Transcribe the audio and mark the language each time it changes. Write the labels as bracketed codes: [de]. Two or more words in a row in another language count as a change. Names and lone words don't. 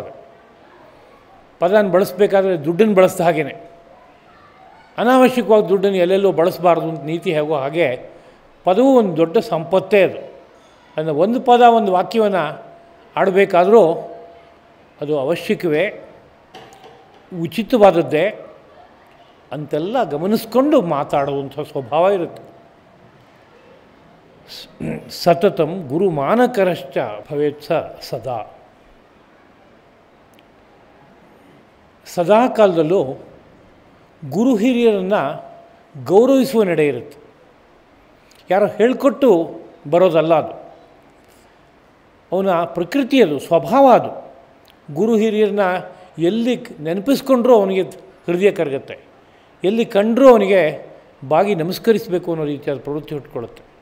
[kn] ಪದನ ಬಳಸಬೇಕಾದ್ರೆ ದುಡ್ಡನ್ನು ಬಳಸಿದ ಹಾಗೇ, ಅನಾವಶ್ಯಕವಾಗಿ ದುಡ್ಡನ್ನು ಎಲ್ಲೆಲ್ಲೋ ಬಳಸಬಾರ್ದು ಅಂತ ನೀತಿ ಹೇಗೋ ಹಾಗೆ ಪದವು ಒಂದು ದೊಡ್ಡ ಸಂಪತ್ತೇ ಅದು. ಅಂದರೆ ಒಂದು ಪದ ಒಂದು ವಾಕ್ಯವನ್ನು ಆಡಬೇಕಾದರೂ ಅದು ಅವಶ್ಯಕವೇ, ಉಚಿತವಾದದ್ದೇ ಅಂತೆಲ್ಲ ಗಮನಿಸ್ಕೊಂಡು ಮಾತಾಡುವಂಥ ಸ್ವಭಾವ ಇರುತ್ತೆ. [sa] ಸತತಂ ಗುರುಮಾನಕರಶ್ಚ ಭವೇತ್ ಸದಾ. [kn] ಸದಾ ಕಾಲದಲ್ಲೂ ಗುರು ಹಿರಿಯರನ್ನು ಗೌರವಿಸುವ ನಡೆ ಇರುತ್ತೆ. ಯಾರೋ ಹೇಳಿಕೊಟ್ಟು ಬರೋದಲ್ಲ ಅದು, ಅವನ ಪ್ರಕೃತಿ ಅದು, ಸ್ವಭಾವ ಅದು. ಗುರು ಹಿರಿಯರನ್ನ ಎಲ್ಲಿ ನೆನಪಿಸ್ಕೊಂಡ್ರೂ ಅವನಿಗೆ ಹೃದಯ ಕರಗುತ್ತೆ, ಎಲ್ಲಿ ಕಂಡರೂ ಅವನಿಗೆ ಬಾಗಿ ನಮಸ್ಕರಿಸಬೇಕು ಅನ್ನೋ ರೀತಿಯಾದ ಪ್ರವೃತ್ತಿ ಹುಟ್ಕೊಳ್ಳುತ್ತೆ.